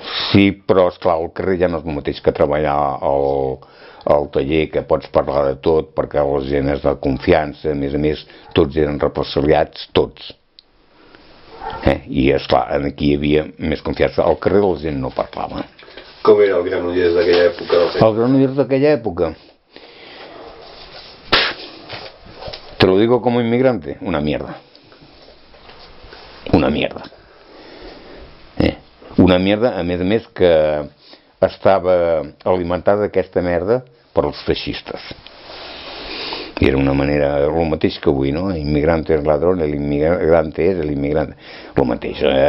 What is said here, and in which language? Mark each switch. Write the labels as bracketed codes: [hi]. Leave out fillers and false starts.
[ca] Sí, però esclar, al carrer ja no és el mateix que treballar al taller, que pots parlar de tot, perquè la gent és de confiança, a més, tots eren represaliats, tots. I esclar, aquí hi havia més confiança. Al carrer la gent no parlava. Com era el Granollers d'aquella època? El Granollers d'aquella època? [es] Te lo digo como inmigrante, una mierda. Una mierda. Una mierda, [ca] a més que estava alimentada aquesta merda per als feixistes. I era una manera, el mateix que avui, no? Immigrante és ladrón, l'immigrante és l'immigrante. El mateix.